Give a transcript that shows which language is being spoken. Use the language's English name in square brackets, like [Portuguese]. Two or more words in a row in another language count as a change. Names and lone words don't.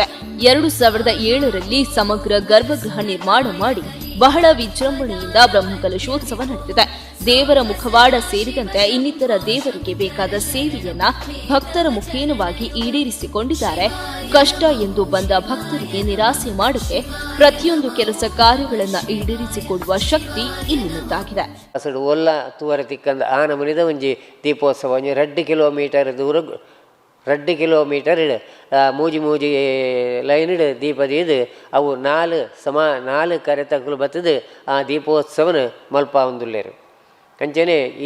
[Kannada] 2007ರಲ್ಲಿ ಸಮಗ್ರ ಗರ್ಭಗೃಹ ನಿರ್ಮಾಣ ಮಾಡಿ ಬಹಳ ವಿಜೃಂಭಣೆಯಿಂದ ಬ್ರಹ್ಮಕಲಶೋತ್ಸವ ನಡೆದಿದೆ. ದೇವರ ಮುಖವಾಡ ಸೇರಿದಂತೆ ಇನ್ನಿತರ ದೇವರಿಗೆ ಬೇಕಾದ ಸೇವೆಯನ್ನ ಭಕ್ತರ ಮುಖೇನವಾಗಿ ಈಡೇರಿಸಿಕೊಂಡಿದ್ದಾರೆ. ಕಷ್ಟ ಎಂದು ಬಂದ ಭಕ್ತರಿಗೆ ನಿರಾಸೆ ಮಾಡದೆ ಪ್ರತಿಯೊಂದು ಕೆಲಸ ಕಾರ್ಯಗಳನ್ನು ಈಡೇರಿಸಿಕೊಡುವ ಶಕ್ತಿ ಇಲ್ಲಿನದ್ದಾಗಿದೆ. [Tulu] ಒಲ್ಲ ತೂವರ ತಿಕ್ಕಂದ ಆನ ಮುನಿದ ಒಂಜಿ ದೀಪೋತ್ಸವ 2 ಕಿಲೋಮೀಟರ್ ದೂರ 2 ಕಿಲೋಮೀಟರ್ ಮೂಜಿ ಮೂಜಿ ಲೈನ್ ದೀಪದೀದು ಅವು 4 ಕರೆತಕ್ಕಲು ಬತ್ತದು ಆ ದೀಪೋತ್ಸವನ ಮಲ್ಪ ಒಂದುಲ್ಲೇರು ಅಂಚನೆ ಈ